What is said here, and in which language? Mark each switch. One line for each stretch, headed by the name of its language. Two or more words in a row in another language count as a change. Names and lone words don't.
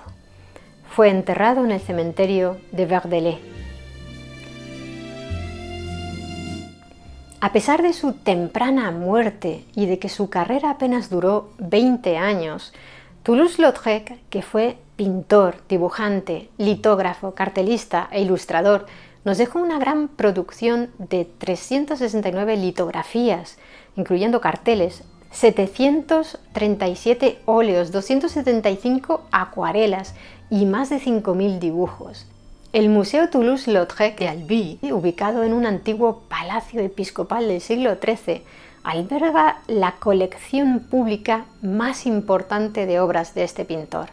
Spanish: Fue enterrado en el cementerio de Verdelais. A pesar de su temprana muerte y de que su carrera apenas duró 20 años, Toulouse-Lautrec, que fue pintor, dibujante, litógrafo, cartelista e ilustrador, nos dejó una gran producción de 369 litografías, incluyendo carteles, 737 óleos, 275 acuarelas y más de 5.000 dibujos. El Museo Toulouse-Lautrec de Albi, ubicado en un antiguo palacio episcopal del siglo XIII, alberga la colección pública más importante de obras de este pintor.